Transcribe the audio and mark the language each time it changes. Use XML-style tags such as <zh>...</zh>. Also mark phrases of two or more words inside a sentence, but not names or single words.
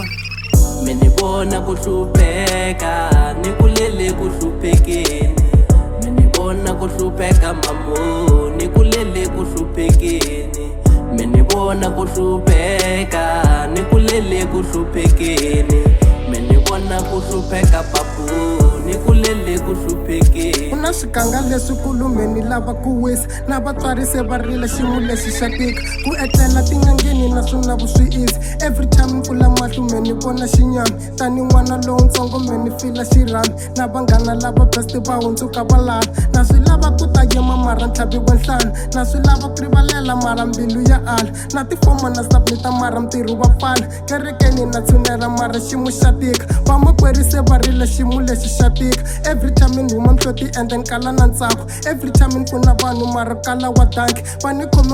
<ts>mini vona kuhlupheka nikulele kuhluphekeni mini vona kuhlupheka mamo nikulele kuhluphekeni mini vona kuhlupheka nikulele kuhluphekeni mini vona kuhlupheka papu nikulele kuhluphekeni kuna swiganga leswikulu meni lava ku wisa na vatswari se va rile xiyimo lexi xa tika ku etlela tin'angeni na swona vuswi</ts> <en>easy every time</en> <ts>ni pfula mahlo meni vona xinyami tani n'wana lowutsongo meni fila xirhami na vanghana lava best va hundzuka va lava na swi lava ku ta yima mara ntlhavi wa nhlana na swi lava ku rivalela mara mbilu ya ala na tifomo na submita mara ntirho wa pfala kerekeni na tshunela mara xiyimo xa tika vamakwerhu se va rile xiyimo lexi xa tika</ts> <en>every time</en> <ts>ni huma mhloti</ts> <en>and then</en> <ts>kala na ntsako</ts> <en>every time</en> <ts>ni pfuna vanhu mara kala wa danki va ni khome</ts>